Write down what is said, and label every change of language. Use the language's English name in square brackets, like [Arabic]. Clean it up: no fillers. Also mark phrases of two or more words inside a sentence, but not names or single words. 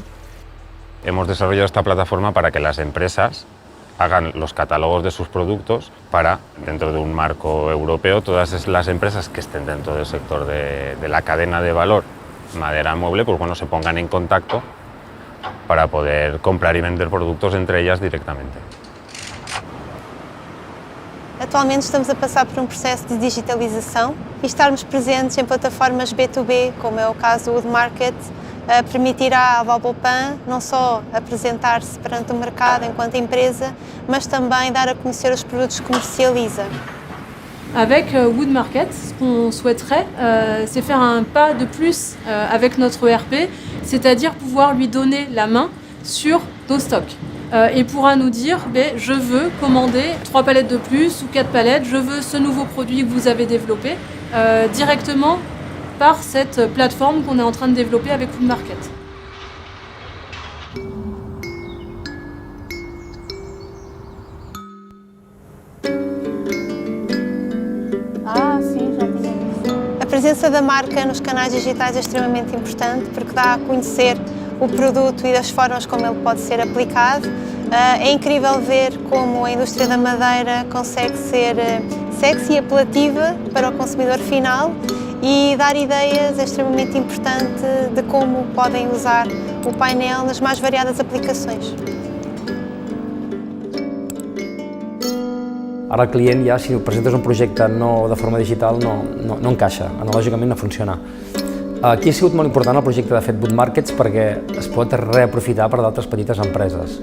[Spanish] Hemos desarrollado esta plataforma para que las empresas hagan los catálogos de sus productos para, dentro de un marco europeo, todas las empresas que estén dentro del sector de la cadena de valor madera mueble, pues bueno, se pongan en contacto para poder comprar y vender productos entre ellas directamente. [Portuguese] Atualmente estamos a passar por processo de digitalização e estarmos presentes em plataformas B2B, como é o caso do Wood Market, permitirá à Valbopan não só apresentar-se perante o mercado enquanto empresa, mas também dar a conhecer os produtos que comercializa. [French] Avec Wood Market, ce qu'on souhaiterait, c'est faire un pas de plus avec notre ERP, c'est-à-dire pouvoir lui donner la main sur nos stocks. Il pourra nous dire, je veux commander 3 palettes de plus ou 4 palettes, je veux ce nouveau produit que vous avez développé, directement par cette plateforme qu'on est en train de développer avec Wood Market. [Portuguese] A presença da marca nos canais digitais é extremamente importante porque dá a conhecer o produto e das formas como ele pode ser aplicado. É incrível ver como a indústria da madeira consegue ser sexy e apelativa para o consumidor final e dar ideias é extremamente importante de como podem usar o painel nas mais variadas aplicações. [Catalan] Ara el client ja, si presentes un projecte no de forma digital, no encaixa, analògicament no funciona. Aquí ha sigut molt important el projecte de fet Wood Markets perquè es pot reaprofitar per d'altres petites empreses.